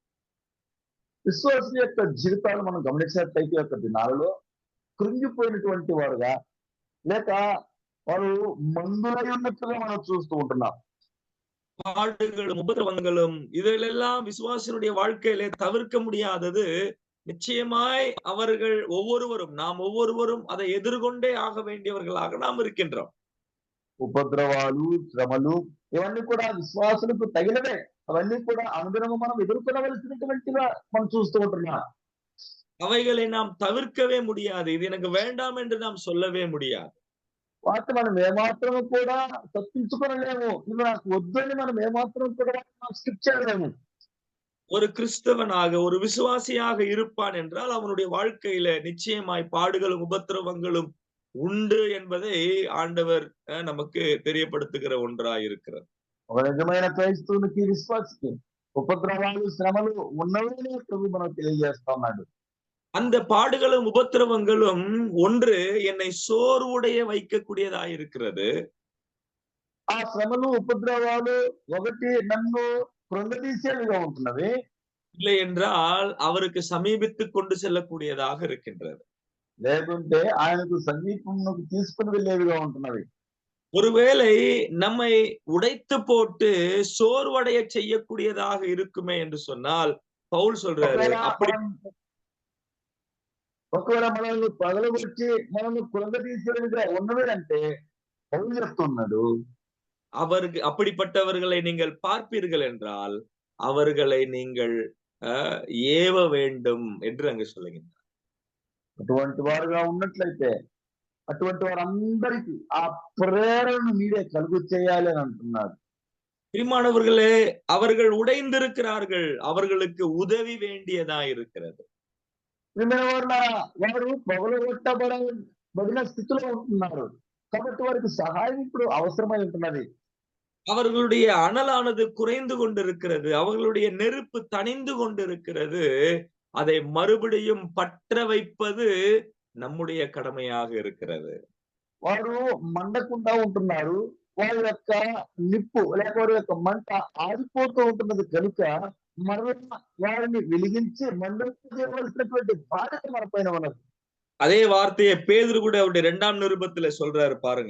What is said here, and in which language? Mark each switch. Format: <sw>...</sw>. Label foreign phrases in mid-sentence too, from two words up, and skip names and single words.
<te>విశ్వాసం యొక్క జీవితాలు మనం గమనించినట్లయితే యొక్క దినాలలో కృంగిపోయినటువంటి వారుగా లేక వారు మందులై ఉన్నట్టుగా మనం చూస్తూ ఉంటున్నాం.</te> <ta>பாடுகளும் உபதிரவங்களும் இதிலெல்லாம் விசுவாசினுடைய வாழ்க்கையிலே தவிர்க்க முடியாதது. நிச்சயமாய் அவர்கள் நாம் ஒவ்வொருவரும் அதை எதிர்கொண்டே ஆக வேண்டியவர்களாக நாம் இருக்கின்றோம்.</ta> <te>ఉపద్రవాలు, శ్రమలు ఇవన్నీ కూడా విశ్వాసులకు తగినవే. అవన్నీ కూడా అనుదినము మనం ఎదుర్కొనవలసినటువంటిగా మనం చూస్తూ ఉంటున్నాం.</te> <ta>அவைகளை நாம் தவிர்க்கவே முடியாது. இது எனக்கு வேண்டாம் என்று நாம் சொல்லவே முடியாது.</ta> <te>వాటిని మనం ఏమాత్రం కూడా తప్పించుకొనలేము. ఇవి నాకు వద్దని మనం ఏమాత్రం కూడా స్కిప్ చేయలేము.</te> <ta>ஒரு கிறிஸ்தவனாக ஒரு விசுவாசியாக இருப்பான் என்றால் அவனுடைய வாழ்க்கையில நிச்சயமாய் பாடுகளும் உபத்திரவங்களும் உண்டு என்பதை ஆண்டவர் நமக்கு தெரியப்படுத்துகிற ஒன்றாய் இருக்கிறது.</ta> <te>ఒక నిజమైన క్రైస్తవునికి విశ్వాసికి ఉపద్రవాలు, శ్రమలు ఉన్నవే ప్రభు మనకు తెలియజేస్తున్నాడు.</te> <ta>அந்த பாடுகளும் உபத்திரவங்களும் ஒன்று என்னை சோர்வுடைய வைக்கக்கூடியதாய் இருக்கிறது.</ta> <te>ఆ శ్రమలు, ఉపద్రవాలు ఒకటి నన్ను కృంగతీసేవిగా ఉంటున్నవి.</te> <ta>இல்லை என்றால் அவருக்கு சமீபித்துக் கொண்டு செல்லக்கூடியதாக இருக்கின்றது.</ta> <te>లేకుంటే ఆయనకు సమీపంలోకి తీసుకుని వెళ్ళేవిగా ఉంటున్నవి.</te> <ta>ஒருவேளை நம்மை உடைத்து போட்டு சோர்வடைய செய்யக்கூடியதாக இருக்குமே என்று சொன்னால் பவுல் சொல்றாரு, அப்படி</ta> <te>ఒకవేళ మనల్ని పగలగొచ్చి మనల్ని కృంగతీసేవిగా ఉన్నవి అంటే పౌలు చెప్తున్నాడు,</te> <ta>அப்படிப்பட்டவர்களை நீங்கள் பார்ப்பீர்கள் என்றால் அவர்களை நீங்கள் ஏவ வேண்டும் என்று அங்கு சொல்லுகின்றார்.</ta> <te>అటువంటి వారుగా ఉన్నట్లయితే అటువంటి వారందరికీ ఆ ప్రేరణను మీరే కలుగు చేయాలి అని అంటున్నాడు.</te> <ta>பிரியமானவர்களே, அவர்கள் உடைந்திருக்கிறார்கள், அவர்களுக்கு உதவி வேண்டியதா இருக்கிறது.</ta> <te>వారు పగలగొట్టబడిన స్థితిలో ఉంటున్నారు కాబట్టి వారికి సహాయం ఇప్పుడు అవసరమై ఉంటున్నది.</te> <ta>அவர்களுடைய அனலானது குறைந்து கொண்டிருக்கிறது, அவர்களுடைய நெருப்பு தணிந்து கொண்டிருக்கிறது. அதை மறுபடியும் பற்ற வைப்பது நம்முடைய கடமையாக இருக்கிறது.</ta> <te>వారు మండకుండా ఉంటున్నారు, వారి యొక్క నిప్పు లేక వారి యొక్క మంట ఆరిపోతూ ఉంటున్నది కనుక మరలా వారిని వెలిగించి మండించవలసినటువంటి బాధ్యత మన పైన ఉన్నది.</te> <ta>அதே வார்த்தையை பேதுரு கூட அவருடைய 2ஆம் நிருபத்துல சொல்றாரு பாருங்க.</ta>